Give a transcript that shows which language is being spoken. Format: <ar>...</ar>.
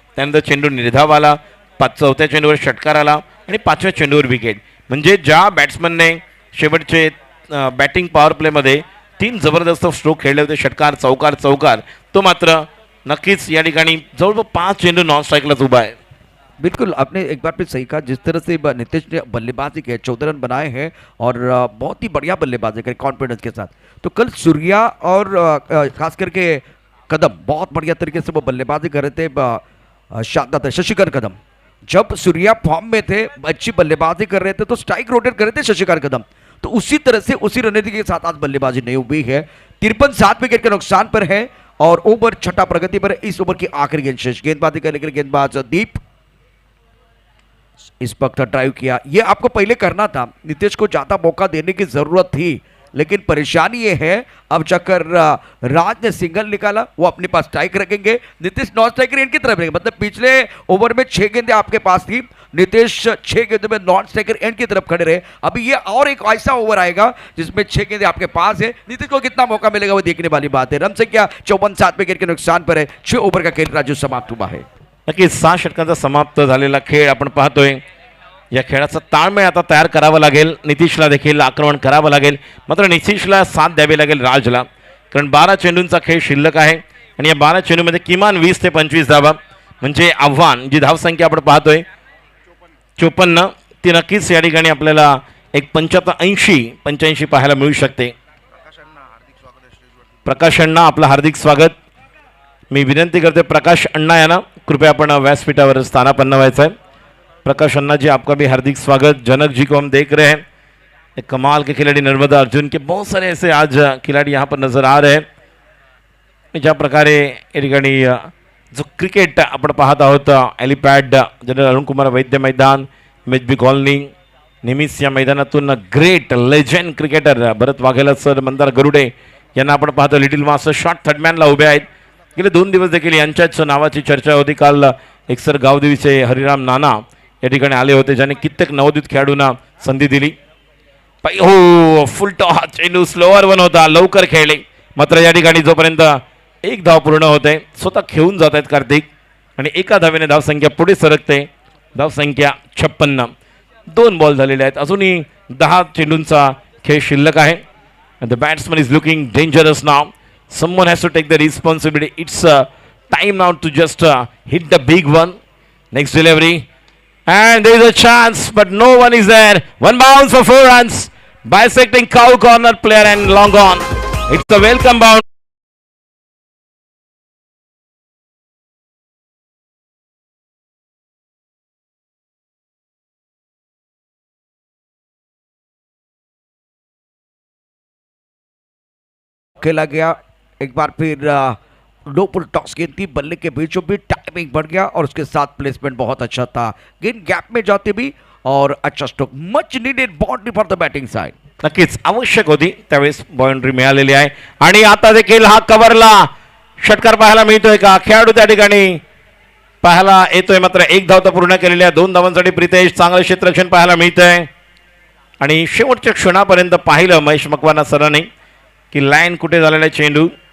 <mr>त्यानंतर चेंडू निर्धाव आला, 4थ्या चेंडूवर षटकार आला आणि 5व्या चेंडूवर विकेट. म्हणजे ज्या बॅट्समनने शेवटचे बॅटिंग पॉवर प्लेमध्ये 3 जबरदस्त स्ट्रोक खेळले होते, षटकार चौकार चौकार, तो मात्र नक्कीच या ठिकाणी जवळपास 5 चेंडू नॉन स्ट्राइकलाच उभा है.</mr> <hi>बिल्कुल आपने एक बार फिर सही कहा. जिस तरह से नीतीश ने बल्लेबाजी की 14 रन बनाए हैं और बहुत ही बढ़िया बल्लेबाजी करी कॉन्फिडेंस के साथ. तो कल सूर्या और खास करके कदम बहुत बढ़िया तरीके से वो बल्लेबाजी कर रहे थे. शानदार शशिकांत कदम जब सूर्या फॉर्म में थे, अच्छी बल्लेबाजी कर रहे थे, तो स्ट्राइक रोटेट कर रहे थे शशिकांत कदम. तो उसी तरह से उसी रणनीति के साथ आज बल्लेबाजी नहीं हुई है. 53 7 विकेट के नुकसान पर है और ओवर 6 प्रगति पर. इस ओवर की आखिरी गेंद शेष. गेंदबाजी करने के लिए गेंदबाज दीप इस वक्त ड्राइव किया. ये आपको पहले करना था. नीतीश को ज्यादा मौका देने की जरूरत थी, लेकिन परेशानी ये है अब जाकर राज ने सिंगल निकाला, वो अपने पास स्ट्राइक रखेंगे. नीतीश नॉन स्ट्राइकर एंड की तरफ रहेंगे. मतलब पिछले ओवर में 6 गेंदें आपके पास थी, नीतीश 6 गेंदों में नॉन स्ट्राइकर एंड की तरफ खड़े रहे. अभी ये और एक ऐसा ओवर आएगा जिसमें 6 गेंदें आपके पास है. नीतीश को कितना मौका मिलेगा वो देखने वाली बात है. रन संख्या 54 7 विकेट के नुकसान पर है. 6 ओवर का खेल राजू समाप्त हुआ है.</hi> <mr>नक्कीच 6 षटकांचा समाप्त झालेला खेळ आपण पाहतोय. या खेळाचा ताळमेळ आता तयार करावा लागेल. नितीशला देखील आक्रमण करावं लागेल, मात्र नितीशला साथ द्यावी लागेल राजला, कारण 12 चेंडूंचा खेळ शिल्लक आहे आणि या 12 चेंडूमध्ये किमान 20 ते 25 धावा म्हणजे आव्हान. जी धावसंख्या आपण पाहतोय 54, ती नक्कीच या ठिकाणी आपल्याला एक 85 पाहायला मिळू शकते. प्रकाश अण्णा आपलं हार्दिक स्वागत. मी विनंती करते प्रकाश अण्णा यांना कृपया आपण व्यासपीठावर स्थानापन्न व्हायचं आहे.</mr> <hi>प्रकाश अन्ना जी आपका भी हार्दिक स्वागत. जनक जी को हम देख रहे हैं, एक कमाल के खिलाड़ी नर्मदा अर्जुन के बहुत सारे ऐसे आज खिलाड़ी यहाँ पर नजर आ रहे हैं.</hi> <mr>ज्या प्रकारे या ठिकाणी जो क्रिकेट आपण पाहत आहोत, एलिपॅड जनरल अरुण कुमार वैद्य मैदान, MHB कॉलनी, नेहमीच या मैदानातून ग्रेट लेजेंड क्रिकेटर भरत वाघेला सर, मंदार गरुडे यांना आपण पाहतो. लिटिल मास्टर शॉर्ट थर्डमॅनला उभे आहेत. गेले 2 दिवस देखील यांच्याच नावाची चर्चा होती. काल एक सर गावदेवीचे हरिराम नाना या ठिकाणी आले होते, ज्याने कित्येक नवोदित खेळाडूंना संधी दिली. हो फुल टॉस चेंडू स्लोअर 1 होता, लवकर खेळले मात्र या ठिकाणी जोपर्यंत एक धाव पूर्ण होते स्वतः खेळून जात आहेत कार्तिक आणि एका धावेने धावसंख्या पुढे सरकते. धावसंख्या 56. 2 बॉल झालेले आहेत. अजूनही 10 चेंडूंचा खेळ शिल्लक आहे.</mr> <en>And the batsman is looking dangerous now. Someone has to take the responsibility. It's time now to just hit the big one. Next delivery. And there is a chance, but no one is there. One bounce for 4 runs. Bisecting cow corner player and long on. It's a welcome bounce.</en> <hi>खेला गया एक बार फिर no पुल toss गेंद थी, बल्ले के बीचों बीच timing बढ़ गया और उसके साथ प्लेसमेंट बहुत अच्छा था. गेंद गैप में जाते भी और अच्छा stroke.</hi> <en>Much needed boundary for the batting side.</en> <mr>नक्कीच आवश्यक होती त्यावेळेस बाउंड्री मिळालेली आहे. आणि आता देखील हा कव्हरला षटकार पाहायला मिळतोय का? खेळाडू त्या ठिकाणी पाहायला येतोय. मात्र एक धाव तर पूर्ण केलेली आहे. 2 धावांसाठी प्रितेश. चांगलं क्षेत्ररक्षण पाहायला मिळतंय. आणि शेवटच्या क्षणापर्यंत पाहिलं महेश मकवाना सरांनी की लाईन कुठे झालेला आहे चेंडू.</mr>